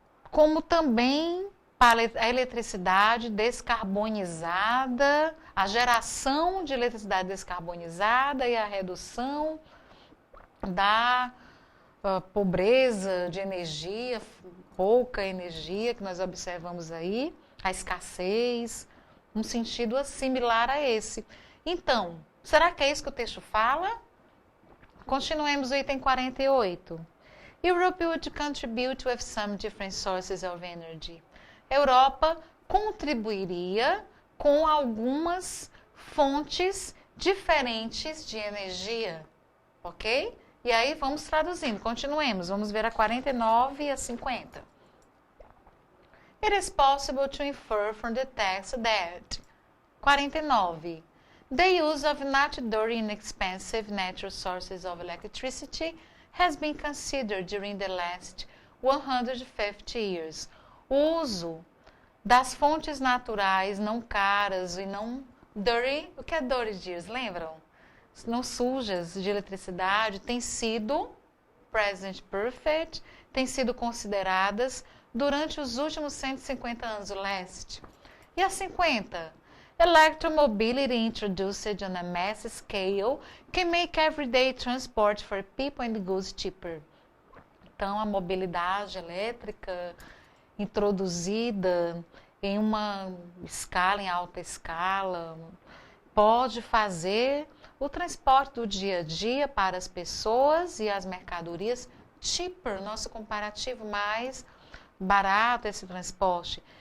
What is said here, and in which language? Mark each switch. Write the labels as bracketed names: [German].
[Portuguese] como também para a eletricidade descarbonizada, a geração de eletricidade descarbonizada e a redução da pobreza de energia, pouca energia que nós observamos aí, a escassez, um sentido similar a esse. Então, será que é isso que o texto fala? Continuemos o item 48. [English] Europe would contribute with some different sources of energy. [Portuguese] Europa contribuiria com algumas fontes diferentes de energia, ok? E aí vamos traduzindo, continuemos, vamos ver a 49 e a 50. [English] It is possible to infer from the text that 49. The use of natural inexpensive natural sources of electricity has been considered during the last 150 years. [Portuguese] O uso das fontes naturais não caras e não dirty. O que é dirty, dears? Lembram? Não sujas de eletricidade, tem sido present perfect, tem sido consideradas durante os últimos 150 anos do leste. E a 50? [English] Electromobility introduced on a mass scale can make everyday transport for people and goods cheaper. [Portuguese] Então, a mobilidade elétrica introduzida em uma escala, em alta escala, pode fazer o transporte do dia a dia para as pessoas e as mercadorias cheaper, nosso comparativo mais barato esse transporte.